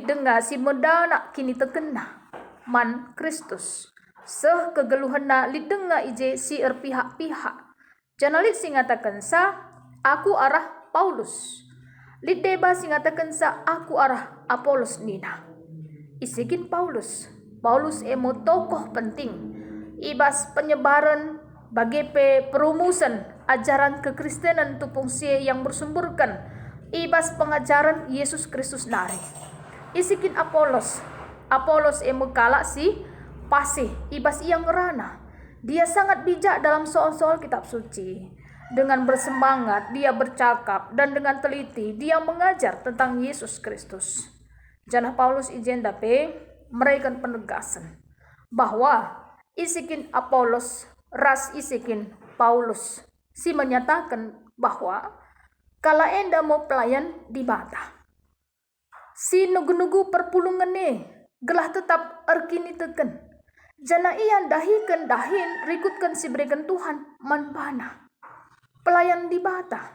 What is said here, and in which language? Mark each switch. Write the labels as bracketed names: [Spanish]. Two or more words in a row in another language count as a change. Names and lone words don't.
[Batak Karo] dengar si medana kini tekena man Kristus seh kegeluhenna lit dengar ije si erpihak-pihak jana lit singatakan sa aku arah Paulus lit deba singatakan sa aku arah Apolos nina isikin Paulus emo tokoh penting ibas penyebaran bagi [Indonesian] perumusan ajaran kekristenan [Batak Karo] tupung sie [Indonesian] yang bersumberkan [Batak Karo] ibas pengajaran Yesus Kristus nari isikin Apolos emo kalak si pasih ibas ia ngerana [Indonesian] dia sangat bijak dalam soal-soal kitab suci dengan bersemangat dia bercakap dan dengan teliti dia mengajar tentang Yesus Kristus [Batak Karo] janah Paulus ijen dape [Indonesian] mereka penegasan bahwa [Batak Karo] isikin Apolos ras isikin Paulus si [Indonesian] menyatakan bahwa [Batak Karo] kala enda mau pelayan di bata si nugu-nugu perpulungan gelah tetap erkini teken jana ian dahikan dahin rikutkan si berikan Tuhan manbana pelayan di bata